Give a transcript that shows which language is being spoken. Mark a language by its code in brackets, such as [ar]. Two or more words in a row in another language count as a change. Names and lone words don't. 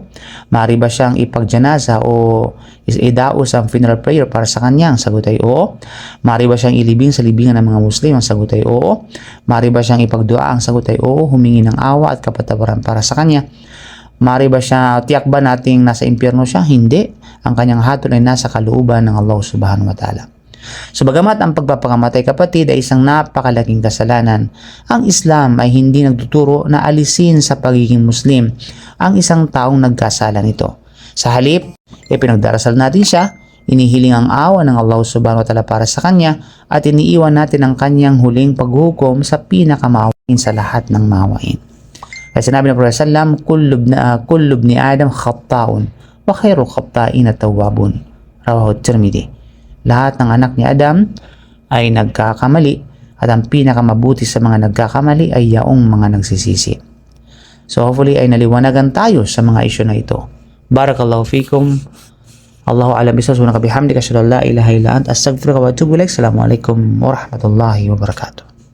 [tl] Maaari ba siyang ipagjanaza o idaos ang funeral prayer para sa kanya? Ang sagot ay oo. Maaari ba siyang ilibing sa libingan ng mga Muslim? Ang sagot ay oo. Maaari ba siyang ipagdua? Ang sagot ay oo. Humingi ng awa at kapatawaran para sa kanya. Maaari ba siya, tiyak ba nating nasa impyerno siya? Hindi. Ang kanyang hatol ay nasa kalooban ng [ar] الله سبحانه وتعالى. [tl] So bagamat ang pagpapakamatay, kapatid, ay isang napakalaking kasalanan, ang Islam ay hindi nagtuturo na alisin sa pagiging Muslim ang isang taong nagkasala nito. Sa halip, pinagdarasal natin siya, inihiling ang awa ng [ar] الله سبحانه وتعالى [tl] para sa kanya, at iniiwan natin ang kanyang huling paghukom sa pinakamawain sa lahat ng mawain. Kaya sinabi ng Propeta [ar] sallam, كل ابن آدم خطاء وخير الخطائين التوابون. رواه الترمذي. [tl] Lahat ng anak ni Adam ay nagkakamali at ang pinakamabuti sa mga nagkakamali ay yaong mga nagsisisi. [en] So hopefully [tl] ay naliwanagan tayo sa mga isyu na ito. [ar] بارك الله فيكم الله أعلم بالصواب. سبحانك وبحمدك أشهد أن لا إله إلا أنت أستغفرك وأتوب إليك. السلام عليكم ورحمة الله وبركاته.